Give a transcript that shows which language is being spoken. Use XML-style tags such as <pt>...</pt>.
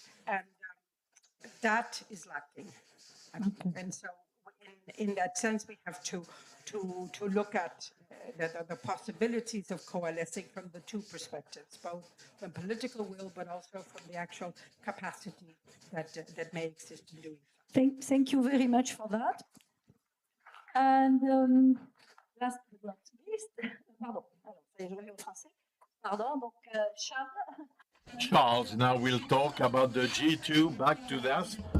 <en>And that is lacking. And so in that sense, we have to look at the possibilities of coalescing from the two perspectives, both from political will, but also from the actual capacity that may exist in doing so. Thank you very much for that. And last but not least,</en> <fr>pardon, alors, ça y est, je reviens au français. Pardon, donc Charles.</fr> <en>Charles, now we'll talk about the G2. Back to that.</en>